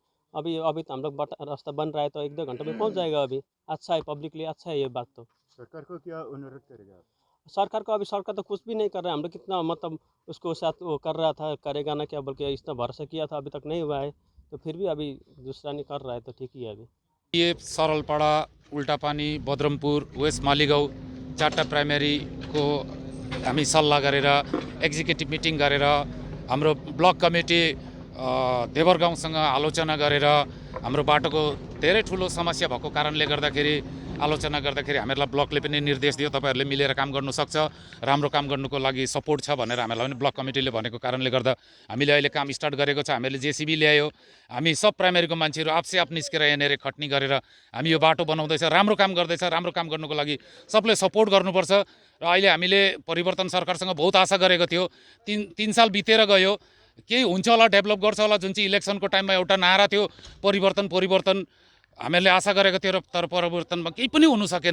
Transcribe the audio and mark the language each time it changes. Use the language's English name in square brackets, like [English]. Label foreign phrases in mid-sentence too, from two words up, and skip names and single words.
[Hindi] अभी तो हम लोग रास्ता बन रहा है तो 1-2 घंटे में पहुंच जाएगा। अभी अच्छा है, पब्लिक के लिए अच्छा है ये बात। तो सरकार को क्या अनुरोध करेगा? सरकार को, अभी सरकार तो कुछ भी नहीं कर रहा है। हम लोग कितना मतलब उसको साथ वो कर रहा था, करेगा ना क्या बोल के इतना भरोसा किया था, अभी तक नहीं हुआ है। तो फिर भी अभी दूसरा नहीं कर रहा है तो ठीक ही है। अभी [Nepali] ये सरलपाडा, उल्टापानी, बद्रमपुर, वेस्ट मालीगाउँ 4टा प्राइमेरीको हामी सल्लाह गरेर [English] executive meeting [Nepali] गरेर हाम्रो [English] block committee [Nepali] देवरगाउँसँग आलोचना गरेर हाम्रो बाटोको धेरै ठुलो समस्या भएको कारणले गर्दाखेरि आलोचना गर्दाखेरि हामीहरूलाई ब्लकले पनि निर्देश दियो, तपाईहरूले मिलेर काम गर्नु सक्छ, राम्रो काम गर्नुको लागि सपोर्ट छ भनेर हामीलाई पनि ब्लक कमिटीले भनेको कारणले गर्दा हामीले अहिले काम स्टार्ट गरेको छ। हामीले जेसीबी ल्यायो, हामी सब प्राइमेरीको मान्छेहरू [Hindi] आपसे आप [Nepali] निस्केर यहाँनिर खट्नी गरेर हामी यो बाटो बनाउँदैछ, राम्रो काम गर्दैछ। राम्रो काम गर्नुको लागि सबले सपोर्ट गर्नुपर्छ। र अहिले हामीले परिवर्तन सरकारसँग बहुत आशा गरेको थियो। 3 साल बितेर गयो, केही हुन्छ होला, डेभलप गर्छ होला, जुन चाहिँ इलेक्सनको टाइममा एउटा नारा थियो परिवर्तन हामीले आशा गरेको थियो, तर परिवर्तनमा केही पनि हुन सकेन।